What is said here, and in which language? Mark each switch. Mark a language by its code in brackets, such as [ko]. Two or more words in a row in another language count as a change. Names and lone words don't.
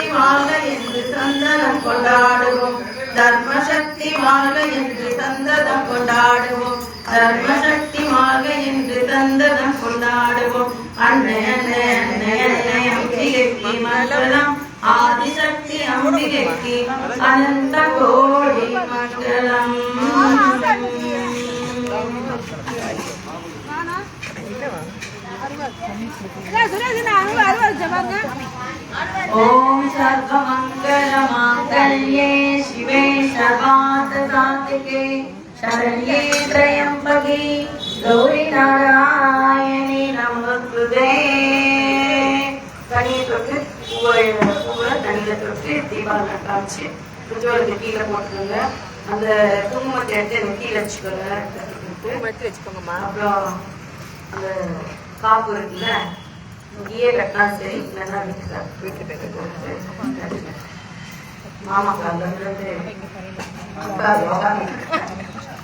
[ta] வாழ்க என்று சந்தனம் கொண்டாடுவோம் தர்மசக்தி வாழ்க என்று சந்ததம் கொண்டாடுவோம் தர்மசக்தி வாழ்க என்று சந்ததம் கொண்டாடுவோம் அன்னை அன்னை அன்னை அன்னை அம்பிகைக்கு மங்களம் ஆதிசக்தி அம்பிகைக்கு அனந்த கோடி மங்களம் [sa] ओम सर्वमंगल मांगल्ये शिवे सर्वार्थ साधिके शरण्ये त्र्यंबके गौरी नारायणी नमोस्तुते. [ta] தண்ணியை தொட்டு பூவை தண்ணியில் தொட்டு தீபாவளி காமிச்சு குஜோலத்தை கீழே போட்டுருங்க. அந்த குங்குமத்தை எடுத்து எனக்கு கீழே வச்சுக்கோங்க. அப்புறம் அந்த காப்பு இருக்குல்ல இங்கேயே கட்டினா சரி, இல்லைன்னா வீட்டுல மாமா கால